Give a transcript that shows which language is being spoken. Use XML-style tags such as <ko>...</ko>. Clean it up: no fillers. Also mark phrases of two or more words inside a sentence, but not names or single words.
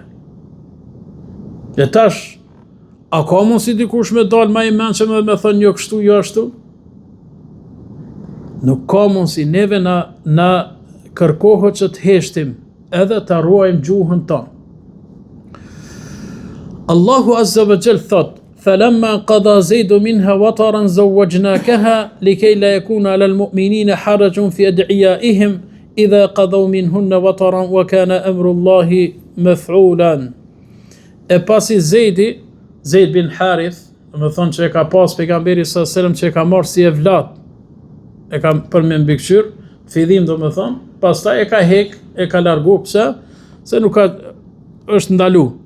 <sq>Dhe tash, a ka mundësi dikush me dalë më I mençëm dhe me thënë jo kështu, jo ashtu? Nuk ka mundësi, neve na kërkohet që të heshtim edhe të ruajmë gjuhën tonë.</sq> <ar>الله عز وجل</ar> <sq>thot:</sq> <ar>"فلما قضى زيد منها وطرا زوجناكها لكي لا يكون على المؤمنين حرج في أدعيائهم إذا قضوا منهن وطرا وكان أمر الله مفعولا."</ar> <sq>E pasi Zaid bin Harith, më thonë që e ka pas pejgamberi</sq> <ar>صلى الله عليه وسلم</ar> <sq>që e ka marrë si evlat, e ka për me mbikëqyr, fillim domethënë, pastaj e ka hek, e ka largu pse? Se nuk ka është ndalu.</sq>